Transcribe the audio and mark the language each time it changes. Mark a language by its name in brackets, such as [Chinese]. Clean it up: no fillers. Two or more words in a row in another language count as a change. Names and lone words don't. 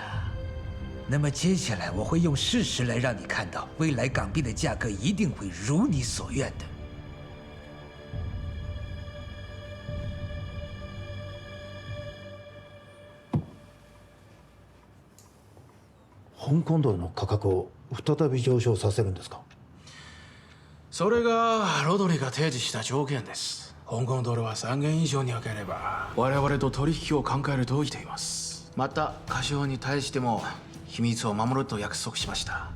[Chinese] 那么接下来我会用事实来让你看到，未来港币的价格一定会如你所愿的。 [Japanese] 香港ドルの価格を再び上昇させるんですか？それがロドリが提示した条件です。香港ドルは3元以上に上げれば我々と取引を考えると言っています。また過少に対しても秘密を守ると約束しました。